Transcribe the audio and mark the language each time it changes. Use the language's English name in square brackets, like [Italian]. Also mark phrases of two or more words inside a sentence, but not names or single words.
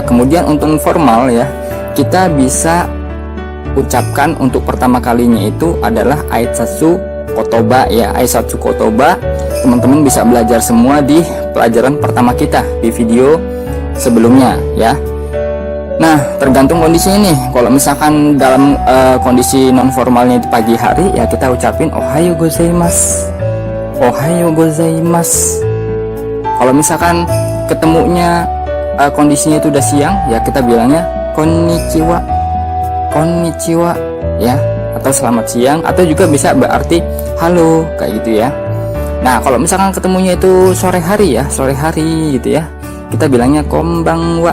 [Indonesian] Kemudian untuk formal ya, kita bisa ucapkan untuk pertama kalinya itu adalah [Japanese] 挨拶言葉 [Indonesian] ya. [Japanese] 挨拶言葉 [Indonesian] teman-teman bisa belajar semua di pelajaran pertama kita di video sebelumnya ya. Nah, tergantung kondisinya nih. Kalau misalkan dalam kondisi non formalnya itu pagi hari ya, kita ucapin [Japanese] おはようございます. おはようございます. [Indonesian] Kalau misalkan ketemunya kondisinya itu udah siang ya, kita bilangnya konnichiwa. Konnichiwa ya, atau selamat siang, atau juga bisa berarti halo kayak gitu ya. Nah, kalau misalkan ketemunya itu sore hari ya, sore hari gitu ya, kita bilangnya konbanwa.